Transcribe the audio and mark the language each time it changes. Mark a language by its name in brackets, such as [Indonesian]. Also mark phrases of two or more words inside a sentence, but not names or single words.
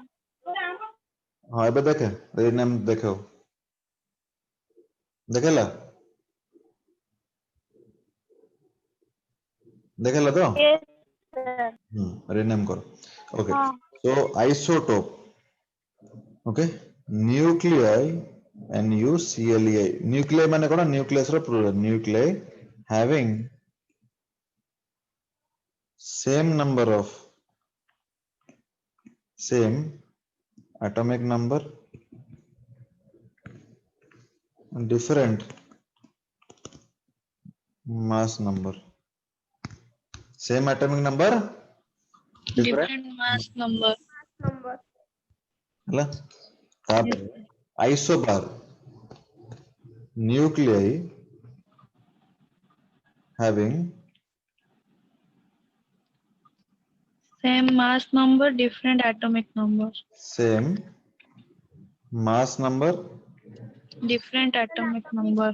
[Odia] ହଁ ଏବେ ଦେଖେ ରିନେମ ଦେଖ ଦେଖିଲା ଦେଖିଲା ତ [English] yes sir [Odia] ରିନେମ କର ଓକେ ହଁ [English] so isotope okay nuclei NuClei [Odia] ନ୍ୟୁକ୍ଲିୟାଇ ମାନେ କଣ ନ୍ୟୁକ୍ଲିୟସ ର ପ୍ଲୁରାଲ ନ୍ୟୁକ୍ଲିୟାଇ [English] having same number of same atomic number different mass number same atomic number Different mass number. [Odia] ହେଲା ତାପରେ ଆଇସୋବାର [English] nuclei having Same mass number, different atomic number. same mass number Different atomic number.